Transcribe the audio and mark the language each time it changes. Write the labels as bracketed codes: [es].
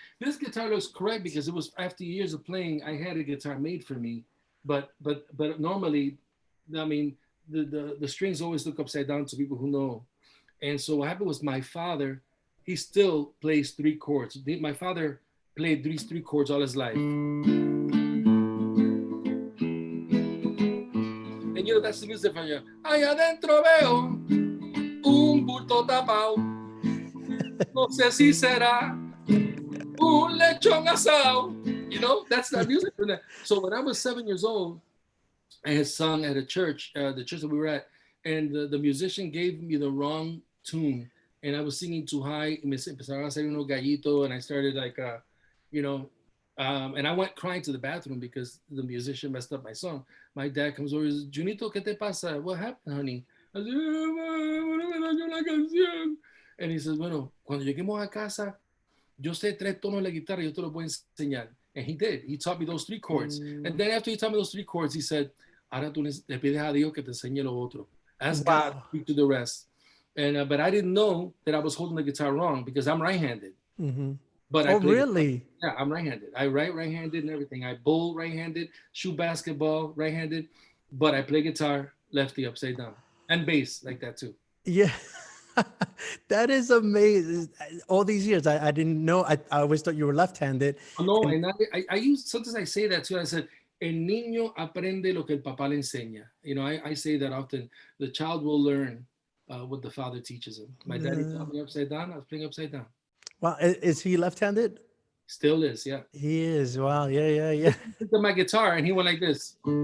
[en] This guitar looks correct because it was after years of playing. I had a guitar made for me, but normally, I mean, the strings always look upside down to people who know. And so what happened was my father, he still plays 3 chords. My father played these 3 chords all his life. And you know, that's the music from you. [es] Allá adentro veo un bulto tapado. No sé si será un lechón asado. [en] You know, that's that music from that. So when I was 7 years old, I had sung at a church, the church that we were at, and the musician gave me the wrong tune, and I was singing too high. [es] Me empezaron a hacer unos gallito, [en] and I started like, you know, and I went crying to the bathroom because the musician messed up my song. My dad comes over and says, Junito, [es] ¿qué te pasa? [en] What happened, honey? I said, [es] "Me dañó la canción." [en] And he says, [es] bueno, cuando lleguemos a casa, yo sé 3 tonos de la guitarra, yo te lo voy a enseñar. [en] And he did. He taught me those 3 chords. And then after he taught me those 3 chords, he said, [es] ahora tú le pides a Dios que te enseñe lo otro. [en] Ask God to speak to the rest. And but I didn't know that I was holding the guitar wrong because I'm right-handed. Mm-hmm. But oh, really? Yeah, I'm right-handed. I write right-handed and everything. I bowl right-handed, shoot basketball right-handed, but I play guitar lefty upside down and bass like that too. Yeah. That is amazing. All these years, I didn't know. I always thought you were left-handed. Oh, no, and I use, sometimes I say that too. I said, [es] el niño aprende lo que el papá le enseña. [en] You know, I say that often. The child will learn what the father teaches him. My daddy taught me upside down. I was playing upside down. Wow. Is he left-handed? Still is, yeah. He is. Wow. Yeah. He picked up my guitar and he went like this.